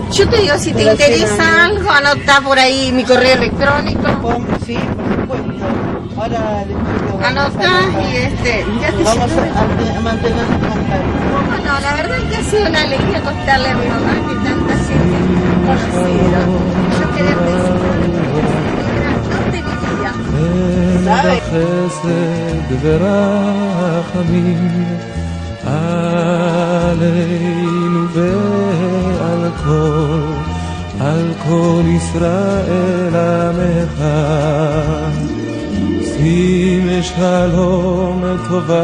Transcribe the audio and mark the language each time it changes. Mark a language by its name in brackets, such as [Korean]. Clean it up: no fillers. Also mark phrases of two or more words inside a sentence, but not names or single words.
[Spanish] Yo te digo, si te interesa algo, anota por ahí mi correo electrónico. Sí, por supuesto. Ahora anotás y ya te vamos a mantener en contacto. Bueno, la verdad es que ha sido una alegría contarle a mi mamá que tanta gente conociera. Yo quería [Hebrew] חסד ורחמים עלינו על כל ישראל עמך שים שלום טובה